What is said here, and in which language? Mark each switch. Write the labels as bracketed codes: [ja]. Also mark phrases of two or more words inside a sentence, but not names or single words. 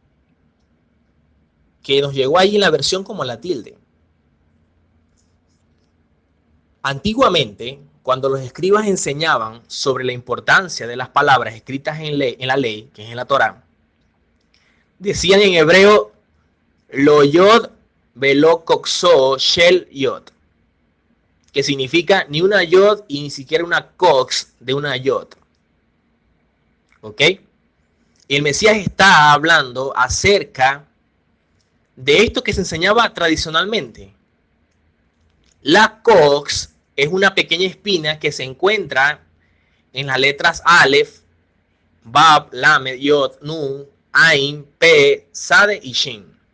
[es] Que nos llegó ahí en la versión como la tilde. Antiguamente, cuando los escribas enseñaban sobre la importancia de las palabras escritas en la ley, que es en la Torá, decían en hebreo, [he] לא יוד ולא קוצו של יוד, [es] que significa ni una yod y ni siquiera una cox de una yod. ¿Ok? Y el Mesías está hablando acerca de esto que se enseñaba tradicionalmente. La cox es una pequeña espina que se encuentra en las letras Aleph, Bab, Lamed, Yod, Nun, Ain, Pe, Sade y Shin.